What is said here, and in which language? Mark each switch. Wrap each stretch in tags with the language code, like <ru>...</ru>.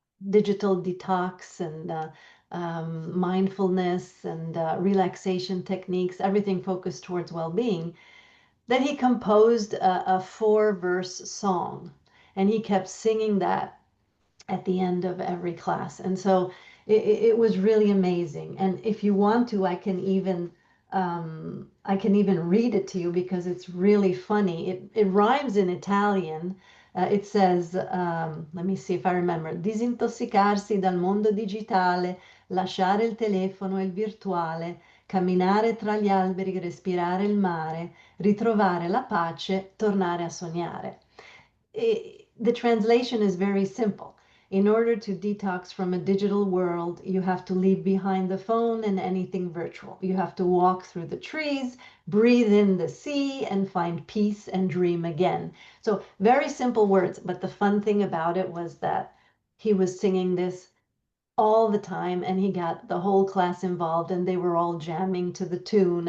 <en>digital detox and mindfulness and relaxation techniques, everything focused towards well-being, that he composed a 4-verse song, and he kept singing that at the end of every class. And so it was really amazing. And if you want to, I can even read it to you because it's really funny. It rhymes in Italian. It says, let me see if I remember,</en> <it>disintossicarsi dal mondo digitale, lasciare il telefono e il virtuale, camminare tra gli alberi, respirare il mare, ritrovare la pace, tornare a sognare.</it> <en>The translation is very simple. In order to detox from a digital world, you have to leave behind the phone and anything virtual. You have to walk through the trees, breathe in the sea, and find peace and dream again. So very simple words, but the fun thing about it was that he was singing this all the time and he got the whole class involved and they were all jamming to the tune.</en>